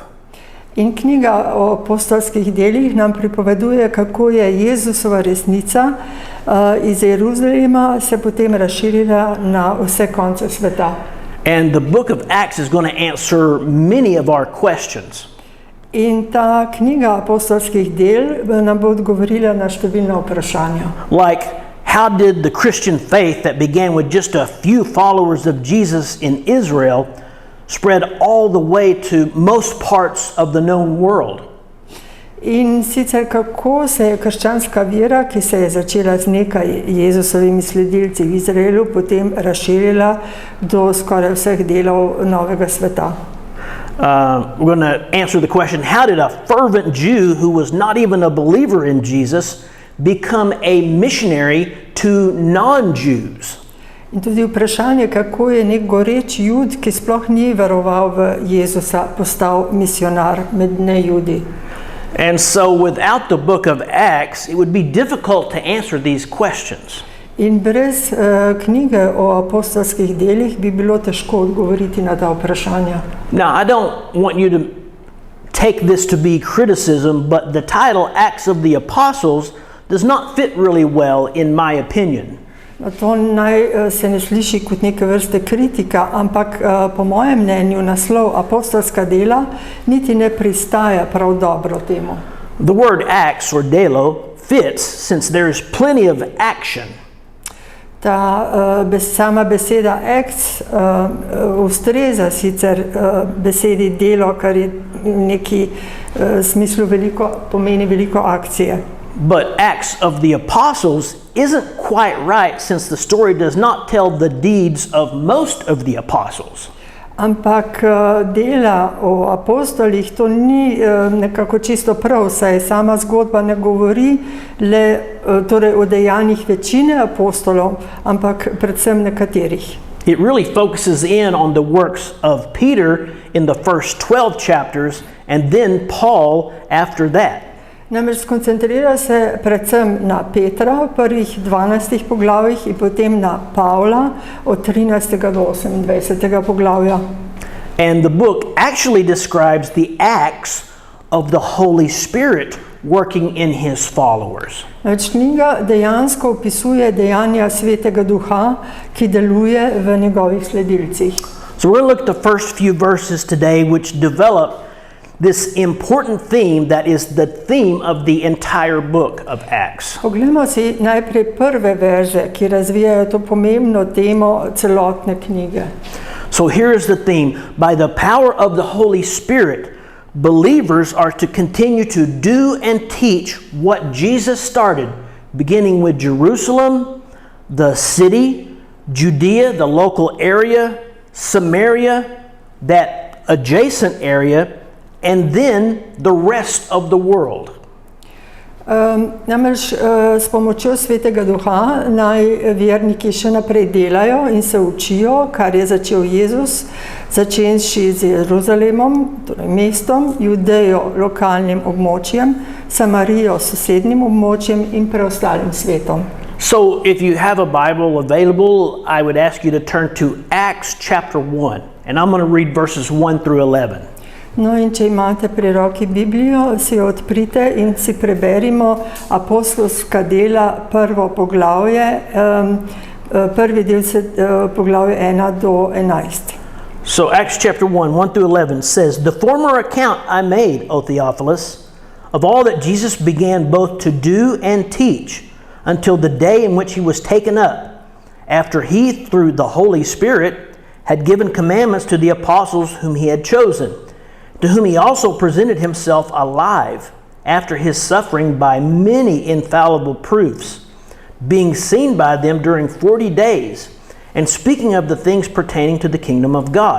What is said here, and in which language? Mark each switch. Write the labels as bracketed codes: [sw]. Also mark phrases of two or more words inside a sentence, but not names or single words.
[sl] In knjiga o apostolskih delih nam pripoveduje, kako je Jezusova resnica iz Jeruzalema se potem razširila na vse konce sveta. [en] And the book of Acts is going to answer many of our questions. [sl] In ta knjiga apostolskih del nam bo odgovorila na številna vprašanja. [en] Like, how did the Christian faith that began with just a few followers of Jesus in Israel spread all the way to most parts of the known world? [sl] In sicer kako se je krščanska vera, ki se je začela z nekaj Jezusovimi sledilci v Izraelu, potem razširila do skoraj vseh delov novega sveta. [en] We're going to answer the question, how did a fervent Jew who was not even a believer in Jesus become a missionary to non-Jews? [sl] In tudi vprašanje, kako je nek goreč Jud, ki sploh ni veroval v Jezusa, postal misionar med nejudi. [en] And so without the book of Acts, it would be difficult to answer these questions. [sl] In brez knjige o apostolskih delih bi bilo težko odgovoriti na ta vprašanja. [en] Now, I don't want you to take this to be criticism, but the title Acts of the Apostles does not fit really well in my opinion. [sl] To naj se ne sliši kot neke vrste kritika, ampak po mojem mnenju naslov apostolska dela niti ne pristaja prav dobro temu. [en] The word Acts or delo fits since there is plenty of action. [sl] Ta sama beseda acts ustreza sicer besedi delo, kar je v neki smislu pomeni veliko akcije. [en] But Acts of the Apostles isn't quite right since the story does not tell the deeds of most of the apostles. [sl] Ampak dela o apostolih to ni nekako čisto prav, saj sama zgodba ne govori le torej o dejanjih večine apostolov, ampak predvsem nekaterih. [en] It really focuses in on the works of Peter in the first 12 chapters and then Paul after that. [sl] Namreč skoncentrira se predvsem na Petra v prvih 12 poglavjih in potem na Pavla od 13. do 28. poglavja. [en] And the book actually describes the acts of the Holy Spirit working in his followers. [sl] Knjiga dejansko opisuje dejanja Svetega Duha, ki deluje v njegovih sledilcih. [en] So we're going to look at the first few verses today which develop this important theme that is the theme of the entire book of Acts. [sl] Poglejmo si najprej prve verze, ki razvijajo to pomembno temo celotne knjige. [en] So here is the theme. By the power of the Holy Spirit, believers are to continue to do and teach what Jesus started, beginning with Jerusalem, the city, Judea, the local area, Samaria, that adjacent area, and then the rest of the world. [sl] Namreč s pomočjo Svetega Duha naj verniki še naprej delajo in se učijo, kar je začel Jezus, začenši z Jeruzalemom, torej mestom, Judejo, lokalnim območjem, Samarijo, sosednjim območjem in preostalim svetom. [en] So if you have a Bible available, I would ask you to turn to Acts chapter 1, and I'm going to read verses 1 through 11. [sl] No in če imate pri roki Biblijo, si jo odprite in si preberimo apostolska dela prvo poglavje, prvi del poglavje 1 do 11. [en] So Acts chapter 1, 1 through 11 says, "The former account I made, O Theophilus, of all that Jesus began both to do and teach, until the day in which he was taken up, after he, through the Holy Spirit, had given commandments to the apostles whom he had chosen, to whom he also presented himself alive after his suffering by many infallible proofs, being seen by them during 40 days, and speaking of the things pertaining to the kingdom of God.